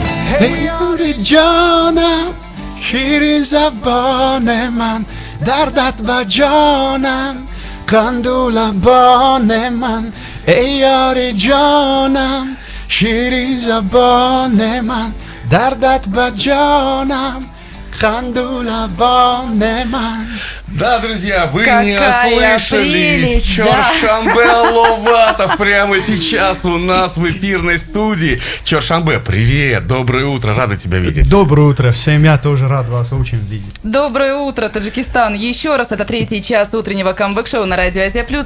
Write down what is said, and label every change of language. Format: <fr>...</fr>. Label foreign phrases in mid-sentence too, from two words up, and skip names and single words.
<tg>Ey yori canım, şirin zabane man, dardat ba canım, kandula bane man. Ey yori canım, şirin zabane man, dardat ba canım, kandula bane man.</tg> <ru>Да, друзья, вы Какая не ослышались. прелесть, Чоршанбе Ловатов прямо сейчас у нас в эфирной студии. Чоршанбе, привет, доброе утро, рада тебя видеть. Доброе утро всем, я тоже рад вас очень видеть. Доброе утро, Таджикистан. Еще раз, это третий час утреннего камбэк-шоу на радио Азия Плюс.</ru>